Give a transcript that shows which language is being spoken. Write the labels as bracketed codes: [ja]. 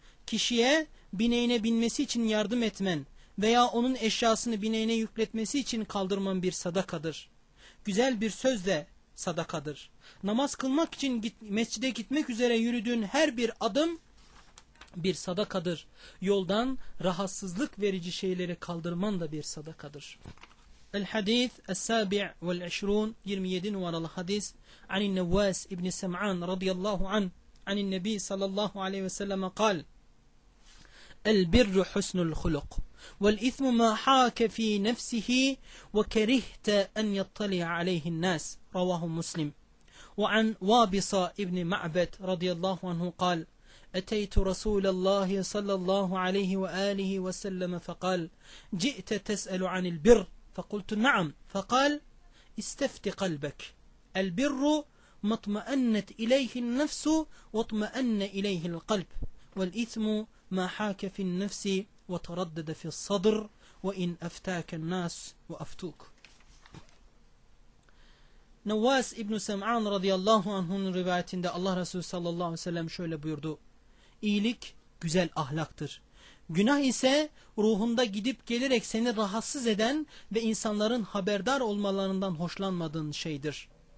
[tr] Kişiye bineğine binmesi için yardım etmen veya onun eşyasını bineğine yükletmesi için kaldırman bir sadakadır. Güzel bir söz de sadakadır. Namaz kılmak için mescide gitmek üzere yürüdüğün her bir adım bir sadakadır. Yoldan rahatsızlık verici şeyleri kaldırman da bir sadakadır. [ar] الحديث السابع والعشرون [tr] 27 numaralı hadis. [ar] عن النواس ابن سمعان رضي الله عنه عن النبي صلى الله عليه وسلم قال: البر حسن الخلق والإثم ما حاك في نفسه وكرهت أن يطلع عليه الناس رواه مسلم. وعن وابصة ابن معبد رضي الله عنه قال: أتيت رسول الله صلى الله عليه وآله وسلم فقال: جئت تسأل عن البر؟ فقلت: نعم. فقال: استفت قلبك، البر ما اطمأنت إليه النفس واطمأن إليه القلب، والإثم ما حاك في النفس وتردد في الصدر، وإن أفتاك الناس وأفتوك. نواس ابن سمعان رضي الله عنه [tr] rivayetinde Allah Resulü sallallahu aleyhi ve sellem şöyle buyurdu: İyilik güzel ahlaktır. Günah ise ruhunda gidip gelerek seni rahatsız eden ve insanların haberdar olmalarından hoşlanmadığın şeydir.